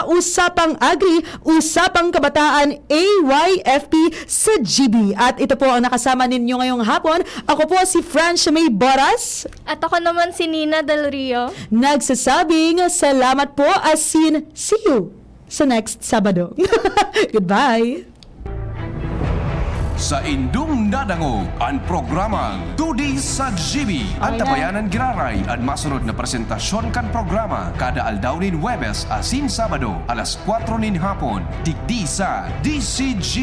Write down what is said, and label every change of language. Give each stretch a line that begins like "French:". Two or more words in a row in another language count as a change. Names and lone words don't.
Filipino: Usapang Agri, Usapang Kabataan, AYFP sa GB. At ito po ang nakasama ninyo ngayong hapon. Ako po si Francia May Boras. At ako naman si Nina Del Rio. Nagsasabing salamat po, asin,
English: see you sa next Sabado. Goodbye.
Bikol: Sa indung nadangog ang programang Tudi sa GB. Ang tabayanan giraray ang masunod na presentasyon kan programa kada aldaw nin Huwebes asin Sabado alas 4 nin hapon digdi sa DCGB.